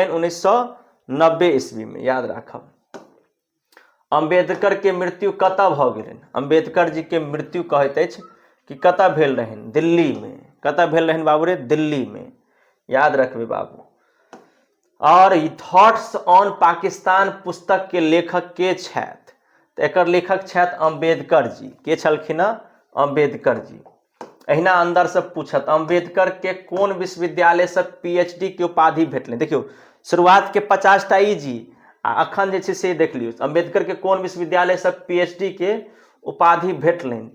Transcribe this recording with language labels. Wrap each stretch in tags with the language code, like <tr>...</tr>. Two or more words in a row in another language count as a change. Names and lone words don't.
<mai>1990 ईस्वी में। याद राखब। अंबेडकर के मृत्यु कतऽ भऽ गेलनि? अंबेडकर जी के मृत्यु कहैत अछि कि कतऽ भेल रहनि? दिल्ली में। कतऽ भेल रहनि बाबू रे? दिल्ली में। याद रखबे बाबू। और थॉट्स ऑन पाकिस्तान पुस्तक के लेखक के छथि? तो एकर लेखक छथि अंबेडकर जी। के छलखिन? अंबेडकर जी। अहिना अंदर से पूछत, अंबेडकर के कोन विश्वविद्यालय से पीएचडी के उपाधि भेटलै? देखियो, शुरुआत के 50 टा इजी आ अखन जे छै से देख लियौ, अंबेडकर के कोन विश्वविद्यालय से पीएचडी के उपाधि भेटलनि।</mai>